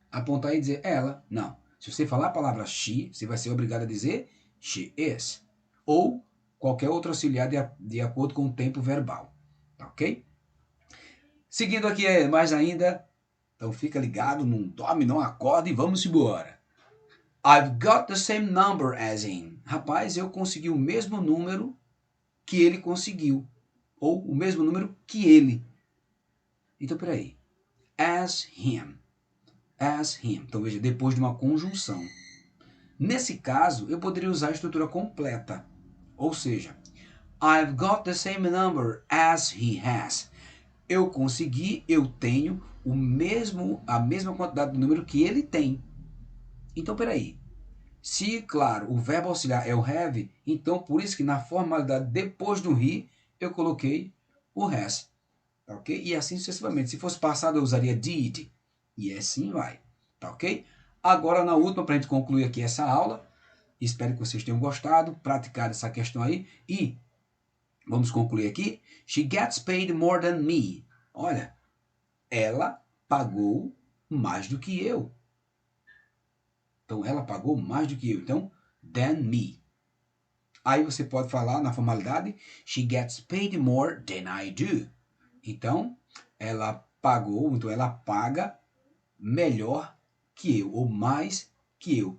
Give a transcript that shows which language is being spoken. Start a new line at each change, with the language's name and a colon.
Portuguese: Apontar e dizer ela. Não. Se você falar a palavra she, você vai ser obrigado a dizer she is. Ou qualquer outro auxiliar de acordo com o tempo verbal. Tá ok? Seguindo aqui mais ainda. Então fica ligado, não dorme, não acorda e vamos embora.
English: I've got the same number as him.
Portuguese: Rapaz, eu consegui o mesmo número que ele conseguiu. Ou o mesmo número que ele. Então, peraí. As him. As him. Então, veja, depois de uma conjunção. Nesse caso, eu poderia usar a estrutura completa.
English: Ou seja, I've got the same number as he has.
Portuguese: Eu consegui, eu tenho a mesma quantidade de número que ele tem. Então, peraí. Se, claro, o verbo auxiliar é o have, então por isso que na formalidade depois do he, eu coloquei o has. Tá ok? E assim sucessivamente. Se fosse passado, eu usaria did. E assim vai. Tá ok? Agora, na última, para a gente concluir aqui essa aula, espero que vocês tenham gostado, praticado essa questão aí. E vamos concluir aqui.
English: She gets paid more than me.
Portuguese: Olha, ela pagou mais do que eu. Então, ela pagou mais do que eu. Então, than me. Aí você pode falar na formalidade, she gets paid more than I do. Então, ela pagou, então ela paga melhor que eu, ou mais que eu.